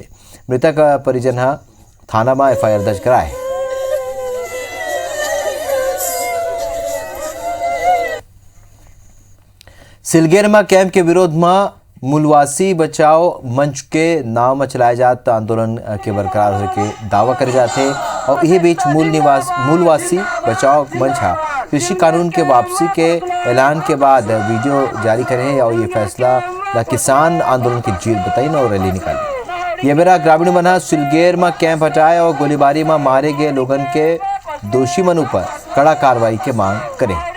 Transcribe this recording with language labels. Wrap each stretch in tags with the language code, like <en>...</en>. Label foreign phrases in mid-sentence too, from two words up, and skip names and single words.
<hne>मृतक परिजन ह थाना में एफआईआर दर्ज कराए। सिलगेरमा कैंप के विरोध में मूलवासी बचाओ मंच के नाम में चलाए जात आंदोलन के बरकरार होने के दावा करे जाते और यही बीच मूलवासी बचाओ मंच कृषि कानून के वापसी के ऐलान के बाद वीडियो जारी करे और ये फैसला किसान आंदोलन की जीत बताई और रैली निकाली। ये मेरा ग्रामीण मना सिलगेरमा कैंप हटाए और गोलीबारी में मारे गए लोगन के दोषी मनों पर कड़ा कार्रवाई की मांग करें।</hne>